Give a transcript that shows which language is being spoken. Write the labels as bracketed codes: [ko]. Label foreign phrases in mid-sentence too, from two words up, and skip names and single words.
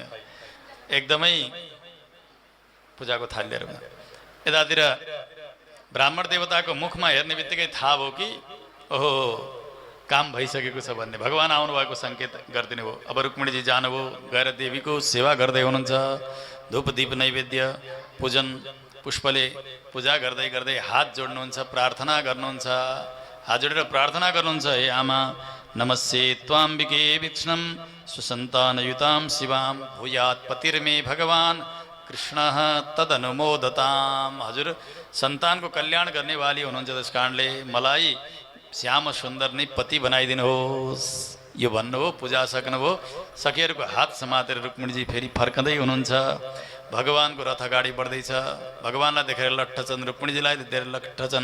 [ne] एकदमै पूजाको थाली लिएर यतातिर ब्राह्मण देवताको मुखमा हेर्ने बित्तिकै थाहा भयो कि ओहो काम भइसकेको छ भन्ने। भगवान् आउनुभएको सङ्केत गरिदिनु भयो। अब रुक्मिणीजी जानुभयो, गएर देवीको सेवा गर्दै हुनुहुन्छ। धूप दीप नैवेद्य पूजन पुष्पले पूजा गर्दै गर्दै हात जोड्नुहुन्छ, प्रार्थना गर्नुहुन्छ। हात जोडेर प्रार्थना गर्नुहुन्छ, हे आमा [sa] नमस्ते त्वाम्बिके विष्णुं सुसन्तानयुतां शिवां भूयात् पतिर्मे भगवान् कृष्णः तदनुमोदताम्। [ne] हजुर सन्तानको कल्याण गर्ने वाली हुनुहुन्छ, त्यस कारणले मलाई श्याम सुन्दर नै पति बनाइदिनुहोस्। यो भन्नुभयो। पूजा सक्नुभयो। सखीहरूको हात समातेर रुक्मिणीजी फेरि फर्कँदै हुनुहुन्छ। भगवान्को रथ अगाडि बढ्दैछ। भगवान्लाई देखेर लट्ठछन्, रुक्मिणीजीलाई देखेर लट्ठछन्।